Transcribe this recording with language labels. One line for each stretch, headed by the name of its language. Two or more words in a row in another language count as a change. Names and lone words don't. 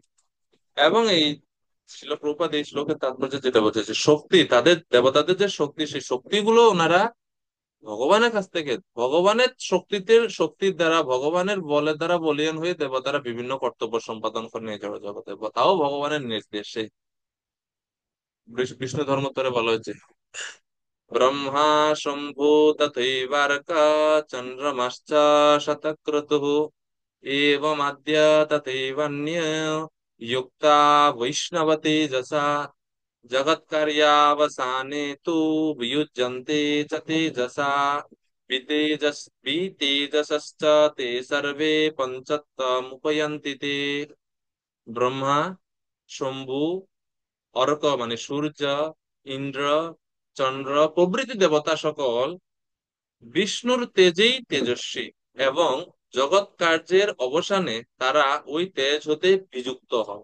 Bangla: এবং এই শিল প্রভুপাদ এই শ্লোকের তাৎপর্য যেটা বলছে, শক্তি, তাদের দেবতাদের যে শক্তি, সেই শক্তিগুলো ওনারা ভগবানের কাছ থেকে, ভগবানের শক্তির দ্বারা, ভগবানের বলের দ্বারা বলীয়ান হয়ে দেবতারা বিভিন্ন কর্তব্য সম্পাদন করে নিয়ে জড় জগতে, তাও ভগবানের নির্দেশে। বিষ্ণু ধর্মোত্তরে বলা হয়েছে
Sanskrit: ব্রহ্মা শম্ভু তথৈবার্ক চন্দ্রমাশ্চ শতক্রতুঃ एवमाद्य तथैवन्य युक्ता वैष्णव तेजसा जगत्कार्यावसाने तु वियुज्यन्ते च तेजसा वितेजसश्च ते सर्वे पञ्चत्वमुपयन्ति ते।
Bangla: ব্রহ্মা, শম্ভু, অর্ক মানে সূর্য, ইন্দ্র, চন্দ্র প্রভৃতি দেবতা সকল বিষ্ণুর তেজেই তেজস্বী এবং জগৎ কার্যের অবসানে তারা ওই তেজ হতে বিযুক্ত হয়।